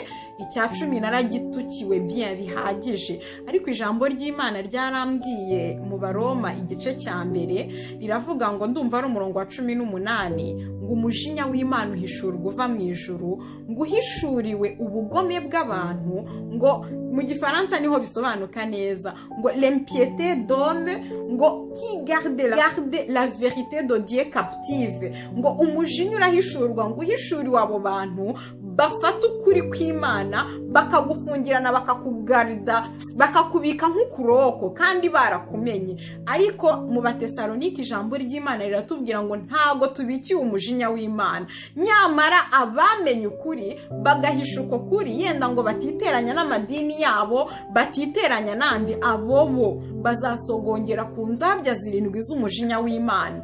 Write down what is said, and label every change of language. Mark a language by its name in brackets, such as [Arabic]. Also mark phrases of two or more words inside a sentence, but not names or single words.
[Kinyarwanda] Icya-10 naragitukiwe bihagije, ariko ijambo ry'Imana ryarambwiye mu Baroma igice cya 1 riravuga ngo, ndumva ari umurongo wa 18, ngo umujinya w'Imana uhishurwa uva mu ijuru, ngo uhishuriwe ubugome bw'abantu, ngo mu gifaransa niho bisobanuka neza, ngo [French] l'impiété d'homme, [Kinyarwanda] ngo [French] qui garde la vérité de Dieu captive, [Kinyarwanda] ngo umujinya urahishurwa, ngo uhishuriwe abo bantu bafata ukuri kw'Imana bakagufungirana, bakakugarida, bakakubika nk'ukuroko kandi barakumenye. Ariko mu Batesalonike ijambo ry'Imana riratubwira ngo ntago tubikiye umujinya w'Imana, nyamara abamenye ukuri bagahisha uko kuri, yenda ngo batiteranya n'amadini yabo, batiteranya n'andi, abo bo bazasogongera ku nzabya zirindwi z'umujinya w'Imana.